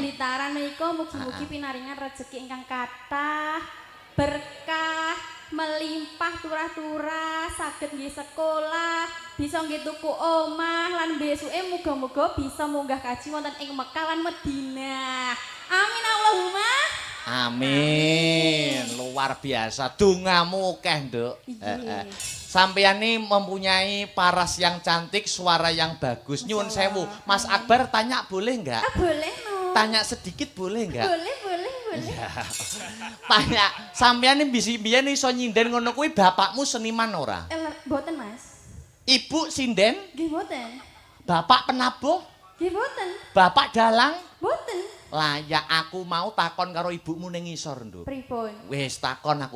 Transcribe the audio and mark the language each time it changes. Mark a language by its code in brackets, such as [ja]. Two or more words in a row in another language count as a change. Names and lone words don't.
[jv] wonten ing Blitaran menika mugi-mugi pinaringan rezeki ingkang kathah, berkah, melimpah turah-turah, saged nggih sekolah, bisa nggih tuku omah lan besuke muga-muga bisa munggah kaji wonten ing Mekah lan Madinah. [ar] Amin Allahumma. [jv] Amin. Luar biasa. Dongamu akeh, Nduk. [id] Sampeyan ini mempunyai paras yang cantik, suara yang bagus. [jv] Nyuwun sewu. [id] Mas Akbar tanya boleh enggak? Boleh no. Tanya sedikit boleh enggak? Boleh. [jv] Ya. Tanya, sampeyan ini biyen iso nyinden ngono kuwi bapakmu seniman ora? Boten Mas. Ibu sinden? Nggih boten. Bapak penabuh? Nggih boten. Bapak dalang? Boten. Lah ya aku mau takon karo ibumu ning ngisor, Nduk. Pripun? Wis takon aku.